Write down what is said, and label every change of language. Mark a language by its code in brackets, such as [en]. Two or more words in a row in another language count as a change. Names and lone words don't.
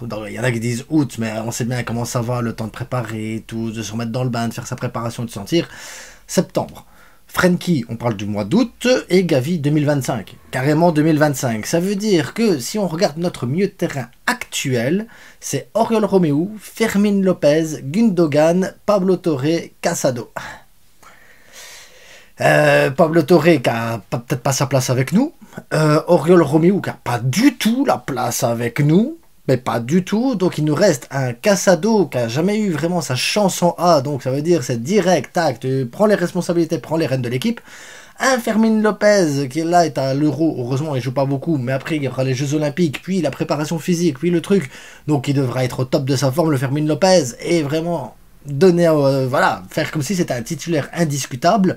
[fr] Il y en a qui disent août, mais on sait bien comment ça va, le temps de préparer, tout, de se remettre dans le bain, de faire sa préparation, de sentir. Septembre. Frenkie, on parle du mois d'août, et Gavi 2025, carrément 2025. Ça veut dire que si on regarde notre milieu de terrain actuel, c'est Oriol Romeu, Fermín López, Gundogan, Pablo Torre, Casado. Pablo Torre qui a peut-être pas sa place avec nous, Oriol Romeu qui a pas du tout la place avec nous, mais pas du tout, donc il nous reste un Casado qui a jamais eu vraiment sa chance en A, donc ça veut dire c'est direct, tac, tu prends les responsabilités, prends les rênes de l'équipe. Un Fermín López qui est là, est à l'Euro, heureusement il joue pas beaucoup, mais après il y aura les Jeux Olympiques, puis la préparation physique, puis le truc, donc il devra être au top de sa forme le Fermín López, et vraiment donner, voilà, faire comme si c'était un titulaire indiscutable.